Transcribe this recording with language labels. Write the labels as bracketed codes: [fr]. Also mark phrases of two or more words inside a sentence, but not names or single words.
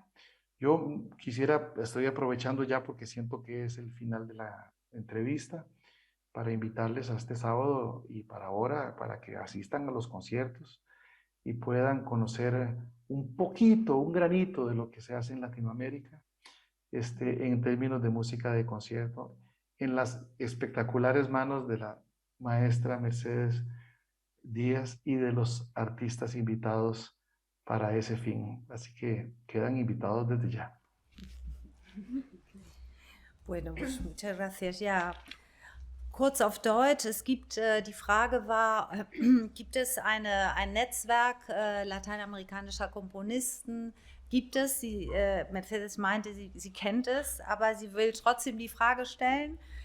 [es] Yo estoy aprovechando ya porque siento que es el final de la entrevista, para invitarles a este sábado y para ahora, para que asistan a los conciertos y puedan conocer un poquito, un granito de lo que se hace en Latinoamérica, en términos de música de concierto, en las espectaculares manos de la maestra Mercedes Díaz y de los artistas invitados para ese fin. Así que quedan invitados desde ya. Bueno, pues muchas gracias. [de] Ja, kurz auf Deutsch. Es gibt, die Frage war, gibt es ein Netzwerk lateinamerikanischer Komponisten? Gibt es? Mercedes meinte, sie kennt es, aber sie will trotzdem die Frage stellen.